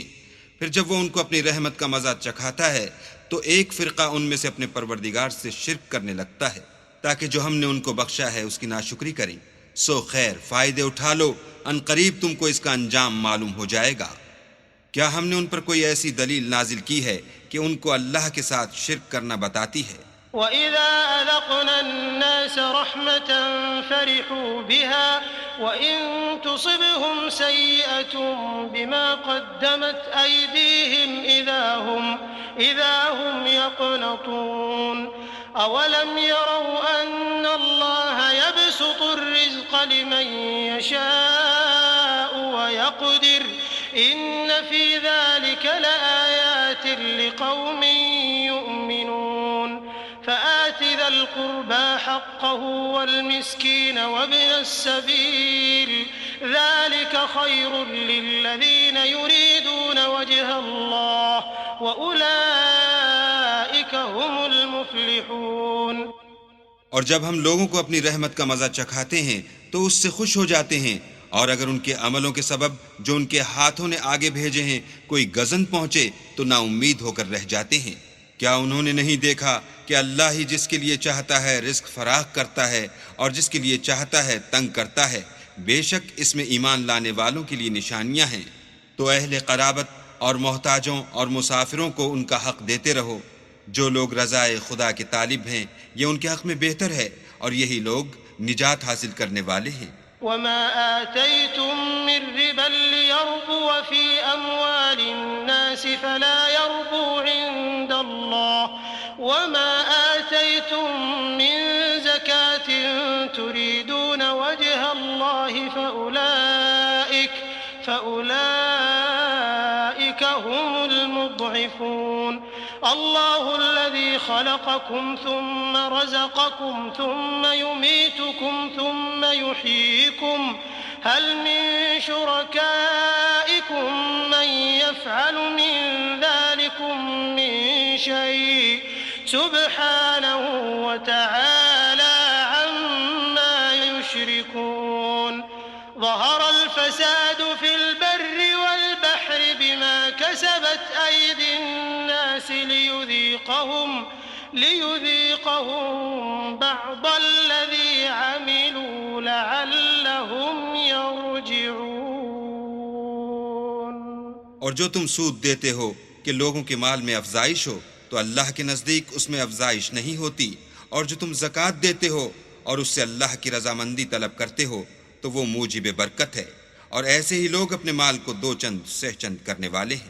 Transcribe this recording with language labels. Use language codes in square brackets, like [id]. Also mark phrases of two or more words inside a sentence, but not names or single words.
[ur] پھر جب وہ ان کو اپنی رحمت کا مزا چکھاتا ہے تو ایک فرقہ ان میں سے اپنے پروردگار سے شرک کرنے لگتا ہے، تاکہ جو ہم نے ان کو بخشا ہے اس کی ناشکری کریں. سو خیر، فائدے اٹھا لو، عنقریب تم کو اس کا انجام معلوم ہو جائے گا. کیا ہم نے ان پر کوئی ایسی دلیل نازل کی ہے کہ ان کو اللہ کے ساتھ شرک کرنا بتاتی ہے? [ar] وإذا أذقنا الناس رحمة فرحوا بها وإن تصبهم سيئة بما قدمت أيديهم إذا هم يقنطون أولم يروا أن الله يبسط الرزق لمن يشاء ويقدر إن في ذلك لآيات لقوم يؤمنون. فآت ذا القربى حقه والمسكين وابن السبيل ذلك خير للذين يريدون وجه الله وأولئك هم المفلحون. [ur] اور جب ہم لوگوں کو اپنی رحمت کا مزا چکھاتے ہیں تو اس سے خوش ہو جاتے ہیں، اور اگر ان کے عملوں کے سبب جو ان کے ہاتھوں نے آگے بھیجے ہیں کوئی گزن پہنچے تو ناامید ہو کر رہ جاتے ہیں. کیا انہوں نے نہیں دیکھا کہ اللہ ہی جس کے لیے چاہتا ہے رزق فراخ کرتا ہے اور جس کے لیے چاہتا ہے تنگ کرتا ہے. بے شک اس میں ایمان لانے والوں کے لیے نشانیاں ہیں. تو اہل قرابت اور محتاجوں اور مسافروں کو ان کا حق دیتے رہو. جو لوگ رضائے خدا کے طالب ہیں یہ ان کے حق میں بہتر ہے، اور یہی لوگ نجات حاصل کرنے والے ہیں. [ar] وما آتيتم من ربا ليربو في أموال الناس فلا يربو عند الله وما آتيتم من زكاة تريدون وجه الله فأولئك هم المضعفون. الله الذي خلقكم ثم رزقكم ثم يميتكم ثم يحييكم هل من شركائكم من يفعل من ذلكم من شيء سبحانه وتعالى عما يشركون. ظهر الفساد في البر والبحر بما كسبت أيدي الناس ليذيقهم بعض الذي عملوا لعلهم يرجعون. [ur] اور جو تم سود دیتے ہو کہ لوگوں کے مال میں افزائش ہو، تو اللہ کے نزدیک اس میں افزائش نہیں ہوتی. اور جو تم زکات دیتے ہو اور اس سے اللہ کی رضامندی طلب کرتے ہو، تو وہ موجب برکت ہے. اور ایسے ہی لوگ اپنے مال کو دو چند سہ چند کرنے والے ہیں.